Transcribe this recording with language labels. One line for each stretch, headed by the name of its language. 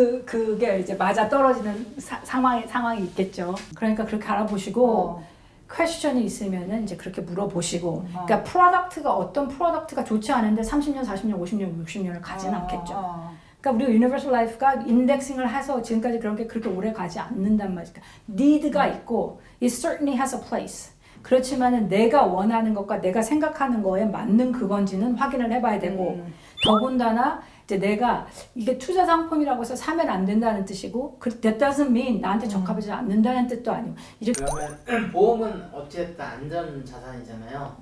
Korean: 그게 이제 맞아 떨어지는 상황이 있겠죠. 그러니까 그렇게 알아보시고 퀘스천이 있으면은 이제 그렇게 물어보시고. 그러니까 프로덕트가 어떤 프로덕트가 좋지 않은데 30년, 40년, 50년, 60년을 가지는 않겠죠. 그러니까 우리가 유니버설 라이프가 인덱싱을 해서 지금까지 그런 게 그렇게 오래 가지 않는단 말이죠. 니드가 있고
English: it certainly has a place.
Korean: 그렇지만은 내가 원하는 것과 내가 생각하는 거에 맞는 그건지는 확인을 해봐야 되고 더군다나 이제 내가 이게 투자 상품이라고 해서 사면 안 된다는 뜻이고
English: that doesn't mean
Korean: 나한테 적합하지 않는다는 뜻도 아니고 이제 그러면 보험은 어쨌든 안전 자산이잖아요.